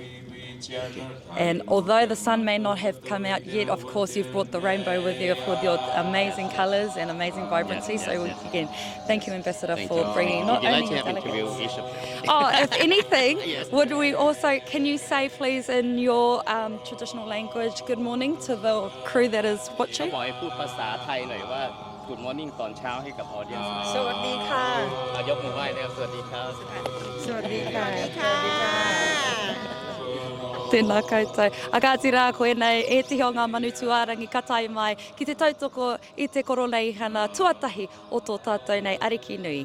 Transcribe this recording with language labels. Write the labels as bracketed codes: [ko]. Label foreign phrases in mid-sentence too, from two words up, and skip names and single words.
[en] And although the sun may not have come out yet, of course you've brought the rainbow with you with your amazing colours and amazing vibrancy. Again, thank you, Ambassador, for bringing not only your delegates. If anything, would we also, can you say please in your traditional language, good morning to the crew that is watching? Good morning [th] ตอนเช้าให้กับ audience สวัสดีค่ะ ยกมือไหว้แล้วสวัสดีครับ สวัสดีค่ะ สวัสดีค่ะ [mi] Tēnā koutou. Akāti rā koe nei, e tihi o ngā manu tuārangi ka tai mai ki te tautoko i te Koroneihana tuatahi o tō tātou nei ariki nui.